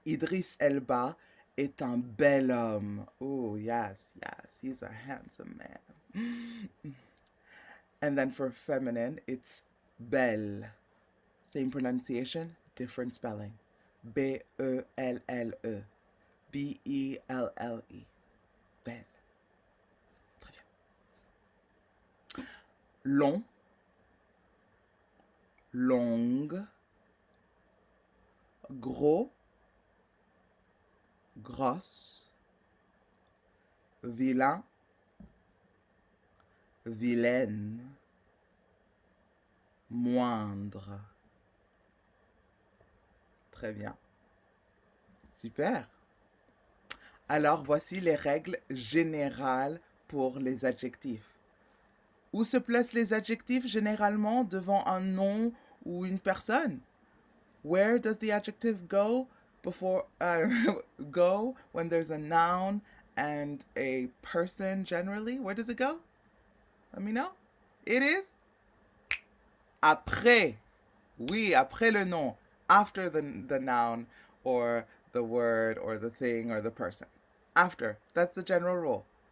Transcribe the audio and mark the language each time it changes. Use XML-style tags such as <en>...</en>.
<fr>Idris Elba est un bel homme.</fr> <en>Oh, yes, yes. He's a handsome man. And then for feminine, it's belle. Same pronunciation, different spelling. B-E-L-L-E.</en> <fr>B-E-L-L-E. Belle. Très bien. Long. Longue. Gros. Grosse. Vilain. Vilaine. Moindre. Très bien. Super. Alors, voici les règles générales pour les adjectifs. Où se placent les adjectifs généralement devant un nom ou une personne?</fr> <en>Where does the adjective go before go when there's a noun and a person generally? Where does it go? Let me know. It is après.</en> <fr>Oui, après le nom.</fr> <en>After the noun or the word or the thing or the person. After. That's the general rule.</en>